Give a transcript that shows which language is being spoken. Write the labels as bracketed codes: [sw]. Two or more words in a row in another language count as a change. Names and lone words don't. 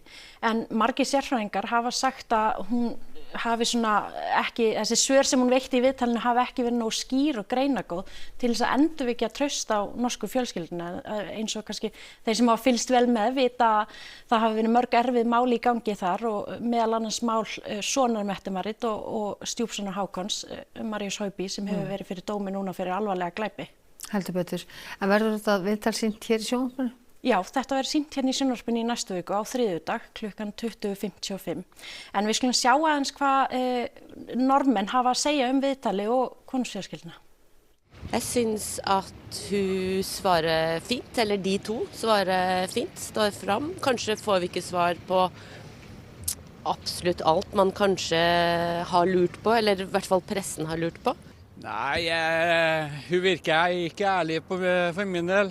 [is] En margir sérfræðingar hafa sagt að hún hafi ekki, þessi svör sem hún veitti í viðtalinu hafi ekki verið nógu skýr og greinagóð til þess að endurvekja traust á norsku fjölskylduna, eins og kannski þeir sem hafa fylgst vel með vita að það hafi verið mörg erfið mál í gangi þar og meðal annars mál sonar Mette-Marit og stjúpsonar Hákons, Marius Høiby, sem hefur verið fyrir dómi núna fyrir alvarlega glæpi. Heldur betur. En verður þetta viðtal sýnt hér í sjónvarpinu? Já, þetta verður sýnt hérna í sjónvarpinu í næstu viku á þriðjudag klukkan 20:55. En við skulum sjá aðeins hvað norðmenn hafa að segja viðtali og konungsfjölskylduna. [no] Jeg synes at hun svarer fint, eller de to svarer fint, står fram. Kanskje får vi ikke svar på absolutt alt man kanskje har lurt på, eller i hvert fall pressen har lurt på. Nei, hun virker ikke ærlig for min del.